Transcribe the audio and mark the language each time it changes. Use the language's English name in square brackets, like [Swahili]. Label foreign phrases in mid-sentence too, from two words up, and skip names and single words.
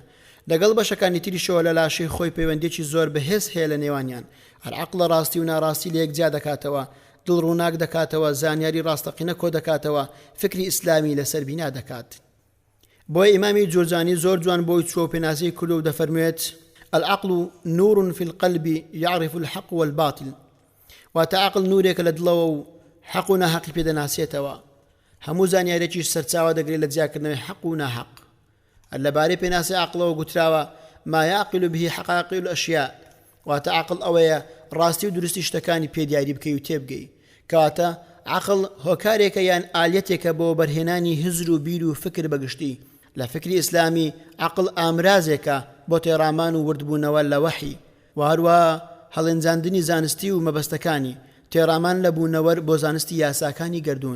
[Central Kurdish] لەگەڵ بەشەکانی تریشەوە لە لاشەی خۆی پەیوەندێکی زۆر بەهێز هەیە لە نێوانیان. هەر عەقڵە ڕاستی و ناڕاستی لە یەکجیا دەکاتەوە، دڵ ڕووناک دەکاتەوە، زانیاری ڕاستەقینە کۆ دەکاتەوە، فکری ئیسلامی لەسەر بینا دەکات. بۆی ئیمامی جورجانی زۆر جوان بۆی چوە پێناسەی کردو و دەفەرموێت: [Arabic] العەقڵ نور في القلب يعرف الحق والباطل. [Central Kurdish] واتە عەقڵ نورێکە لە دڵەوە و حەق و ناحەقی پێدەناسێتەوە. هەموو زانیارێکیش سەرچاوە دەگرێت لە جیاکردنەوەی حەق و ناحەق. هەر لەبارەی پێناسی عەقڵەوە گوتراوە: [Arabic] ما يعقل به حقائق الأشياء. [Central Kurdish] واتە عەقڵ ئەوەیە ڕاستی و دروستی شتەکانی پێدیاری بکەی و تێبگەی. کەواتە عەقڵ هۆکارێکە یان ئالەتێکە بۆ بەرهێنانی هزر و بیر و فکر بەگشتی. لە فکری ئیسلامی عەقڵ ئامرازێکە بۆ تێڕامان و وردبوونەوە لە وەحی و هەروەها هەڵێنجاندنی زانستی و مەبەستەکانی، تێڕامان لە بوونەوەر بۆ زانستی یاساکانی گردوون.